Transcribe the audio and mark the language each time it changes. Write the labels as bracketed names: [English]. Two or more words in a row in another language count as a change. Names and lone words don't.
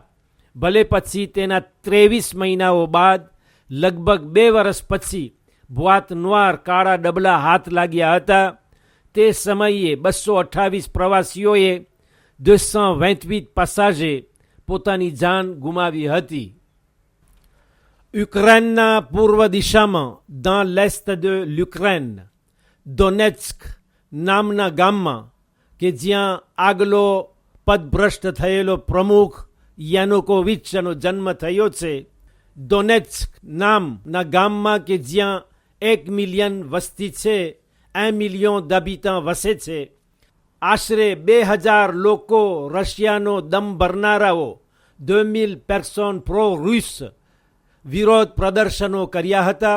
[Gujarati] ભલે પછી તેના 23 મહિનાઓ બાદ, લગભગ 2 વર્ષ પછી [French] boîtes noires [Gujarati] કાળા ડબલા હાથ લાગ્યા હતા. તે સમયે 228 પ્રવાસીઓએ 228 પેસેન્જરે પોતાની જાન ગુમાવી હતી. યુક્રેનના પૂર્વ દિશામાં [French] dans l'est de l'Ukraine, [Gujarati] ડોનેટ્સ્ક નામના ગામમાં કે જ્યાં આગલો પદભ્રષ્ટ થયેલો પ્રમુખ યાનુકોવિચનો જન્મ થયો છે, ડોનેટ્સ્ક નામના ગામમાં કે જ્યાં 1 મિલિયન વસ્તી છે, 1 મિલિયન d'habitants વસે છે, આશરે 2000 લોકો રશિયાનો દમ ભરનારાઓ 2000 personnes pro-રૂસ વિરોધ પ્રદર્શનો કર્યા હતા.